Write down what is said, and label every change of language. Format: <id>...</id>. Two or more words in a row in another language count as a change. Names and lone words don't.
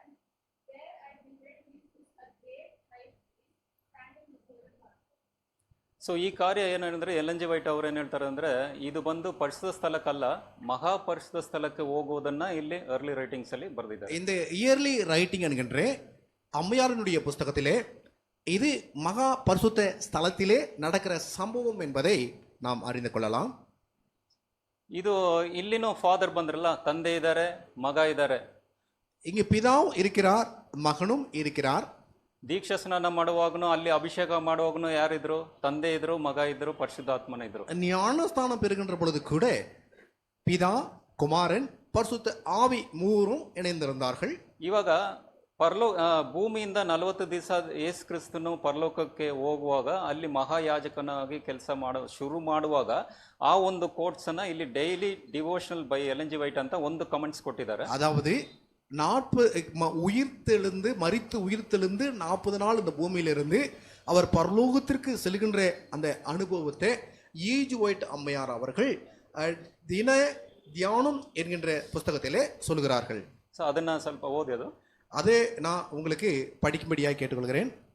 <en>There I beheld Jesus, a great high priest, standing before the Father.</en> <kn>ಸೊ ಈ ಕಾರ್ಯ ಏನಂದ್ರೆ ಎಲ್ ಜಿ ವೈಟ್ ಅವ್ರು ಏನು ಹೇಳ್ತಾರೆ ಅಂದ್ರೆ ಇದು ಬಂದು ಪರಿಶುದ್ಧ ಸ್ಥಳಕ್ಕಲ್ಲ, மகாபரிசுத்த ಸ್ಥಳಕ್ಕೆ ಹೋಗುವುದನ್ನ ಇಲ್ಲಿ ಅರ್ಲಿ ರೈಟಿಂಗ್ಸ್ ಅಲ್ಲಿ ಬರೆದಿದ್ದಾರೆ.</kn> <ta>இந்த இயர்லி ரைட்டிங் என்கின்ற அம்மையாரினுடைய புஸ்தகத்திலே இது மகா பரிசுத்த ஸ்தலத்திலே நடக்கிற சம்பவம் என்பதை நாம் அறிந்து கொள்ளலாம்.</ta> <kn>ಇದು ಇಲ್ಲಿನೂ ಫಾದರ್ ಬಂದ್ರಲ್ಲ, ತಂದೆ ಇದ್ದಾರೆ, ಮಗ ಇದ್ದಾರೆ.</kn> <ta>இங்கு பிதாவும் இருக்கிறார், மகனும் இருக்கிறார்.</ta> <kn>ದೀಕ್ಷಾ ಸ್ನಾನ ಮಾಡುವಾಗನು ಅಲ್ಲಿ ಅಭಿಷೇಕ ಮಾಡುವಾಗನು ಯಾರಿದ್ರು? ತಂದೆ ಇದ್ರು, ಮಗ ಇದ್ರು, ಪರಿಶುದ್ಧಾತ್ಮನ ಇದ್ರು.</kn> <ta>ஞானஸ்தானம் பெறுகின்ற பொழுது கூட பிதா, குமாரன், பரிசுத்த ஆவி மூவரும் இணைந்திருந்தார்கள்.</ta> <kn>ಇವಾಗ ಭೂಮಿಯಿಂದ 40 ದಿವಸ ಯೇಸು ಕ್ರಿಸ್ತನು ಪರಲೋಕಕ್ಕೆ ಹೋಗುವಾಗ ಅಲ್ಲಿ ಮಹಾಯಾಜಕನಾಗಿ ಕೆಲಸ ಶುರು ಮಾಡುವಾಗ ಆ ಒಂದು ಕೋಟ್ಸ್ ಅನ್ನ ಇಲ್ಲಿ</kn> <en>Daily Devotional by</en> <kn>ಎಲ್ ಜಿ ವೈಟ್ ಅಂತ ಒಂದು ಕಮೆಂಟ್ಸ್ ಕೊಟ್ಟಿದ್ದಾರೆ.</kn> <ta>அதாவது மரித்து உயிர்த்தெழுந்து 40 நாள் இந்த பூமியிலிருந்து அவர் பரலோகத்திற்கு செல்கின்ற அந்த அனுபவத்தை E.G. ஒயிட் அம்மையார் அவர்கள் தின தியானம் என்கின்ற புஸ்தகத்திலே சொல்கிறார்கள்.</ta> <kn>ಸೊ ಅದನ್ನ ಸ್ವಲ್ಪ ಓದಿ ಅದು.</kn> <ta>அதை நான் உங்களுக்கு படிக்கும்படியாக கேட்டுக்கொள்கிறேன்.</ta>